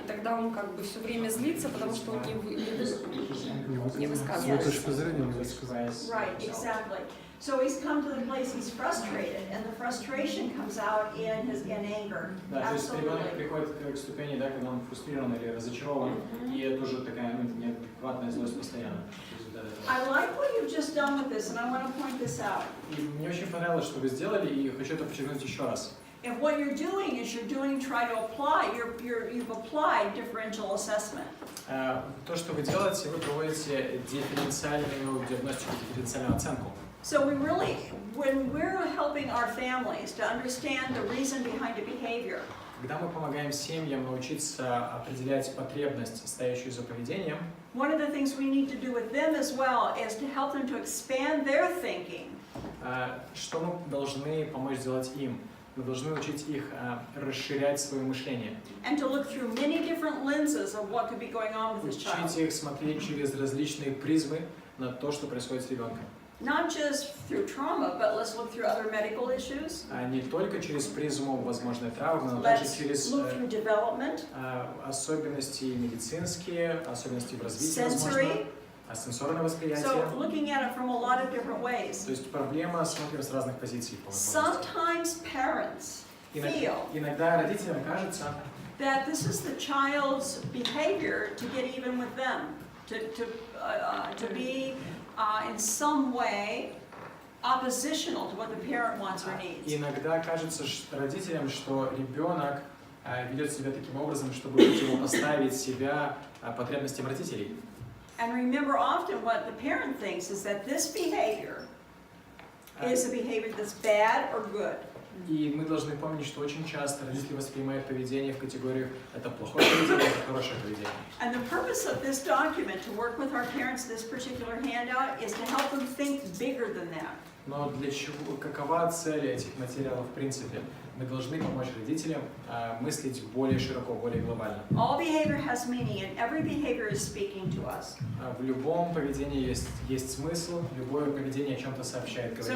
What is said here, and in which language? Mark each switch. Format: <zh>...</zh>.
<ru>И тогда он как бы все время злится, потому что он не Свою высказывает. точку зрения не высказать.</ru> <en>Right, exactly. So he's come to the place he's frustrated, and the frustration comes out in anger.</en> <ru>Да, то есть ребенок</ru> <en>Absolutely.</en> <ru>приходит к ступени, да, когда он фрустрирован или разочарован, и это уже такая неадекватная злость постоянно.</ru> <en>I like what you've just done with this, and I want to point this out.</en> <ru>И мне очень понравилось, что вы сделали, и хочу это подчеркнуть еще раз.</ru> <en>If what you're doing is try to apply, you've applied differential assessment.</en> <ru>То, что вы делаете, вы проводите дифференциальную диагностику, дифференциальную оценку.</ru> <en>So when we're helping our families to understand the reason behind a behavior,</en> <ru>Когда мы помогаем семьям научиться определять потребность, стоящую за поведением,</ru> <en>one of the things we need to do with them as well is to help them to expand their thinking.</en> <ru>что мы должны помочь сделать им? Мы должны учить их расширять свое мышление.</ru> <en>And to look through many different lenses of what could be going on with this child.</en> <ru>Учить их смотреть через различные призмы на то, что происходит с ребенком.</ru> <en>Not just through trauma, but let's look through other medical issues.</en> <ru>Не только через призму возможной травмы, но также</ru> <en>Let's</en> <ru>через</ru> <en>look through development,</en> <ru>особенности медицинские, особенности в развитии,</ru> <en>sensory.</en> <ru>возможно, сенсорное восприятие.</ru> <en>So looking at it from a lot of different ways.</en> <ru>То есть проблема смотрим с разных позиций. По возможности.</ru> <en>Sometimes parents feel</en> <ru>Иногда родителям кажется,</ru> <en>that this is the child's behavior to get even with them, to be in some way oppositional to what the parent wants or needs.</en> <ru>иногда кажется родителям, что ребенок ведет себя таким образом, чтобы противопоставить себя потребностям родителей.</ru> <en>And remember, often what the parent thinks is that this behavior is a behavior that's bad or good.</en> <ru>И мы должны помнить, что очень часто родители воспринимают поведение в категориях «это плохое поведение, это хорошее поведение».</ru> <en>And the purpose of this document, to work with our parents, this particular handout, is to help them think bigger than that.</en> <ru>Но для чего, какова цель этих материалов в принципе? Мы должны помочь родителям мыслить более широко, более глобально.</ru> <en>All behavior has meaning, and every behavior is speaking to us.</en> <ru>В любом поведении есть смысл, любое поведение о чем-то сообщает, говорит</ru>